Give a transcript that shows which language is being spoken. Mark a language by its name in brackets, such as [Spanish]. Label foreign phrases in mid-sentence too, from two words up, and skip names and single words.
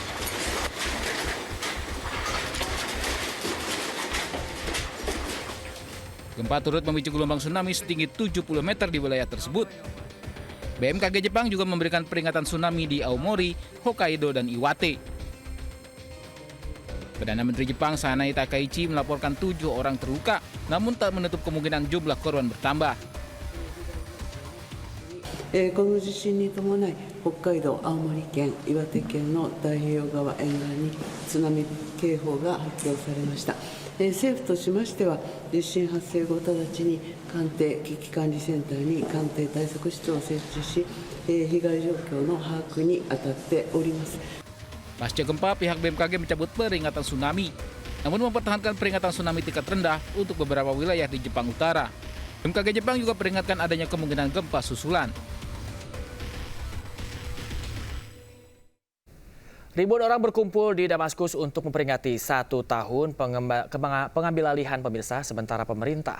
[Indonesian] Gempa turut memicu gelombang tsunami setinggi 70 meter di wilayah tersebut. BMKG Jepang juga memberikan peringatan tsunami di Aomori, Hokkaido, dan Iwate. Perdana Menteri Jepang Sanai Takaichi melaporkan 7 orang terluka, namun tak menutup kemungkinan jumlah korban bertambah. [Japanese] この地震に伴い北海道、青森県、岩手県の太平洋側沿岸に津波警報が発表されました。政府としましては地震発生後直ちに官邸危機管理センターに官邸対策室を設置し、被害状況の把握に当たっております。 [Indonesian] Pasca gempa, pihak BMKG mencabut peringatan tsunami, namun mempertahankan peringatan tsunami tingkat rendah untuk beberapa wilayah di Jepang Utara. BMKG Jepang juga peringatkan adanya kemungkinan gempa susulan. Ribuan orang berkumpul di Damaskus untuk memperingati 1 tahun pengambilalihan pemirsa sementara pemerintah.